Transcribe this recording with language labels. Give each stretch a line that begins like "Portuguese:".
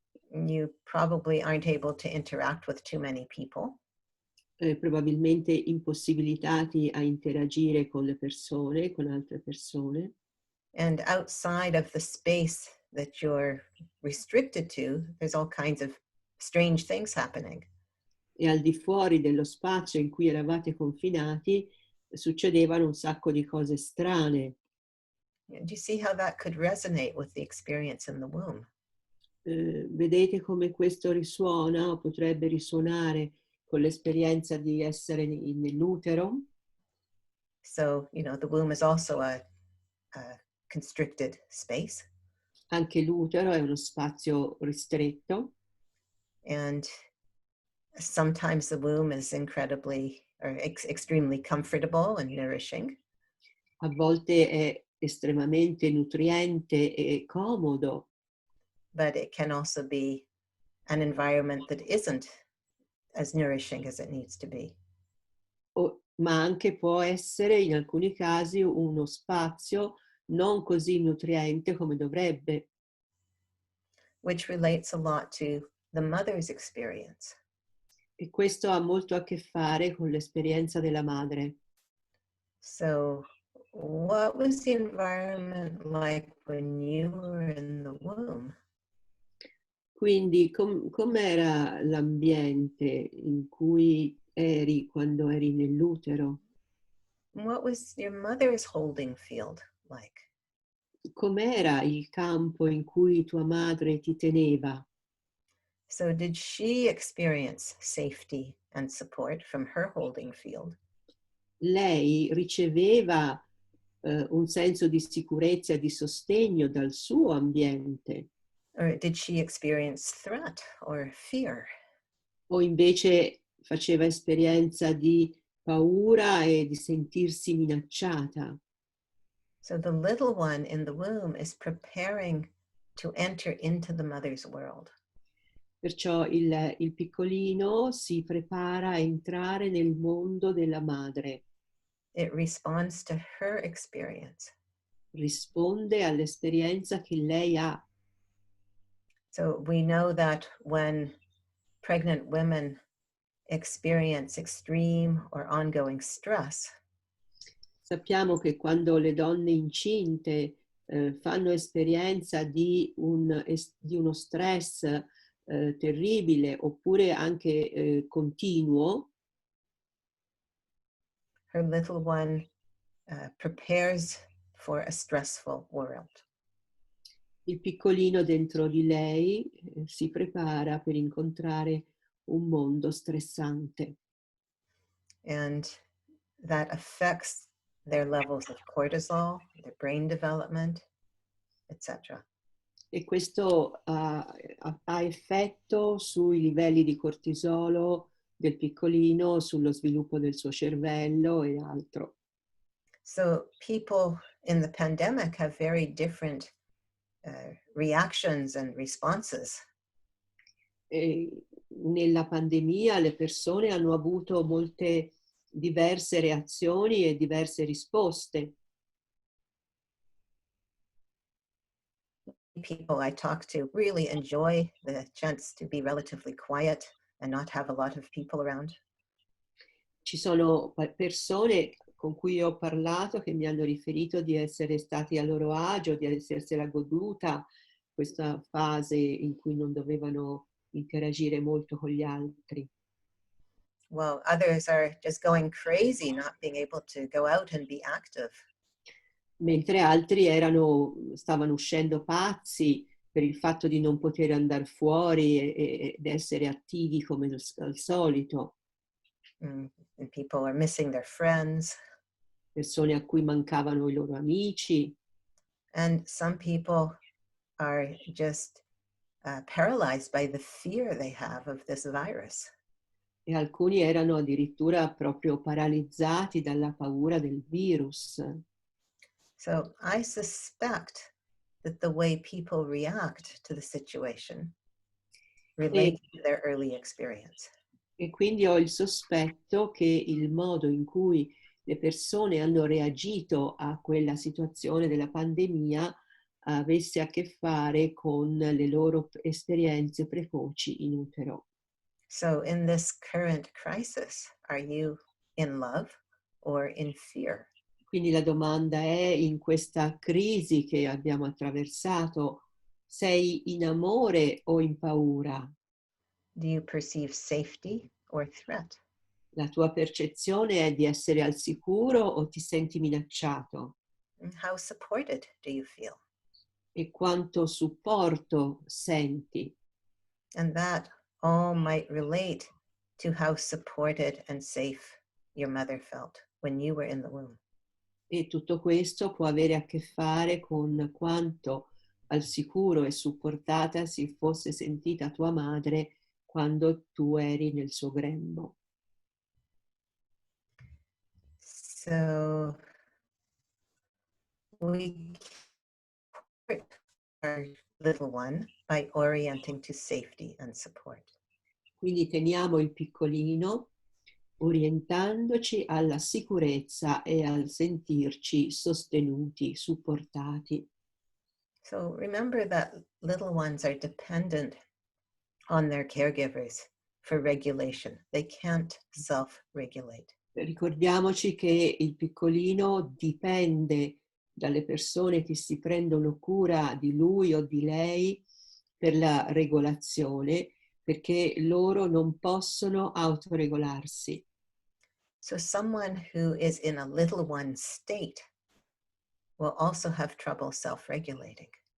English: You probably aren't able to interact with too many people.
Italian: Probabilmente impossibilitati a interagire con le persone, con altre persone.
English: And outside of the space that you're restricted to, there's all kinds of strange things happening.
Italian: E al di fuori dello spazio in cui eravate confinati succedevano un sacco di cose strane.
English: Do you see how that could resonate with the experience in the womb?
Italian: Vedete come questo risuona o potrebbe risuonare con l'esperienza di essere nell'utero?
English: So, you know, the womb is also a constricted space.
Italian: Anche l'utero è uno spazio ristretto.
English: And sometimes the womb is incredibly or extremely comfortable and nourishing.
Italian: A volte è estremamente nutriente e comodo,
English: But it can also be an environment that isn't as nourishing as it needs to be.
Italian: ma anche può essere in alcuni casi uno spazio non così nutriente come dovrebbe.
English: Which relates a lot to the mother's experience.
Italian: E questo ha molto a che fare con l'esperienza della madre.
English: So, what was the environment like when you were in the womb?
Italian: Quindi com'era l'ambiente in cui eri quando eri nell'utero?
English: What was your mother's holding field like?
Italian: Com'era il campo in cui tua madre ti teneva?
English: So, did she experience safety and support from her holding field?
Italian: Lei riceveva un senso di sicurezza e di sostegno dal suo ambiente,
English: Or did she experience threat or fear?
Italian: o invece faceva esperienza di paura e di sentirsi minacciata.
English: So the little one in the womb is preparing to enter into the mother's world.
Italian: Perciò il piccolino si prepara a entrare nel mondo della madre,
English: It responds to her experience.
Italian: risponde all'esperienza che lei ha.
English: So we know that when pregnant women experience extreme or ongoing stress,
Italian: Sappiamo che quando le donne incinte fanno esperienza di uno stress terribile oppure anche continuo,
English: her little one prepares for a stressful world.
Italian: il piccolino dentro di lei si prepara per incontrare un mondo stressante.
English: And that affects their levels of cortisol, their brain development, etc.
Italian: E questo ha effetto sui livelli di cortisolo del piccolino, sullo sviluppo del suo cervello e altro.
English: So people in the pandemic have very different reactions and responses.
Italian: E nella pandemia le persone hanno avuto molte diverse reazioni e diverse risposte.
English: People I talk to really enjoy the chance to be relatively quiet and not have a lot of people around.
Italian: Ci sono persone con cui ho parlato che mi hanno riferito di essere stati a loro agio, di essersela goduta questa fase in cui non dovevano interagire molto con gli altri.
English: Well, others are just going crazy, not being able to go out and be active.
Italian: Mentre altri stavano uscendo pazzi per il fatto di non poter andare fuori ed essere attivi come al solito.
English: And people are missing their friends.
Italian: Persone a cui mancavano i loro amici.
English: And some people are just paralyzed by the fear they have of this virus.
Italian: E alcuni erano addirittura proprio paralizzati dalla paura del virus.
English: So I suspect that the way people react to the situation relates to their early experience.
Italian: E quindi ho il sospetto che il modo in cui le persone hanno reagito a quella situazione della pandemia avesse a che fare con le loro esperienze precoci in utero.
English: So in this current crisis, are you in love or in fear?
Italian: Quindi la domanda è, in questa crisi che abbiamo attraversato, sei in amore o in paura?
English: Do you perceive safety or threat?
Italian: La tua percezione è di essere al sicuro o ti senti minacciato?
English: And how supported do you feel?
Italian: E quanto supporto senti?
English: And that all might relate to how supported and safe your mother felt when you were in the womb.
Italian: E tutto questo può avere a che fare con quanto al sicuro e supportata si fosse sentita tua madre quando tu eri nel suo grembo.
English: So we support our little one by orienting to safety and support.
Italian: Quindi teniamo il piccolino orientandoci alla sicurezza e al sentirci sostenuti, supportati.
English: So remember that little ones are dependent on their caregivers for regulation. They can't self-regulate.
Italian: Ricordiamoci che il piccolino dipende dalle persone che si prendono cura di lui o di lei per la regolazione, perché loro non possono autoregolarsi.
English: So someone who is in a little one state will also have trouble self-regulating.